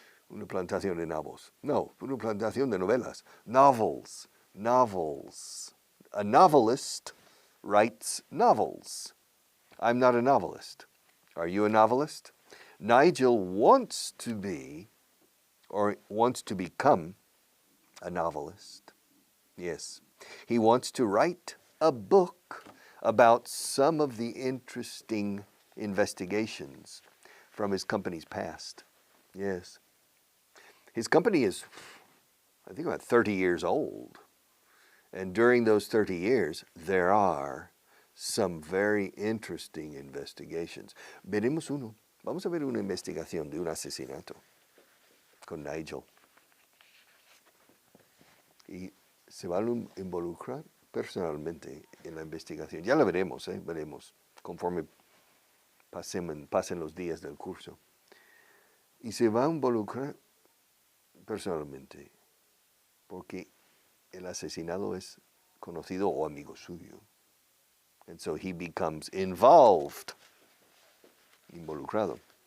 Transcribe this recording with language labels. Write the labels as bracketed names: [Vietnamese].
[Spanish] Una plantación de nabos. No, una plantación de novelas. [English] Novels. Novels. A novelist writes novels. I'm not a novelist. Are you a novelist? Nigel wants to be, or wants to become, a novelist. Yes. He wants to write a book about some of the interesting investigations from his company's past. Yes. His company is, I think, about 30 years old. And during those 30 years, there are some very interesting investigations. [Spanish] Veremos uno. Vamos a ver una investigación de un asesinato con Nigel. Y se va a involucrar personalmente en la investigación. Ya la veremos, veremos, conforme pasen los días del curso. Y se va a involucrar personalmente, porque el asesinado es conocido o amigo suyo. [English] And so he becomes involved, involucrado.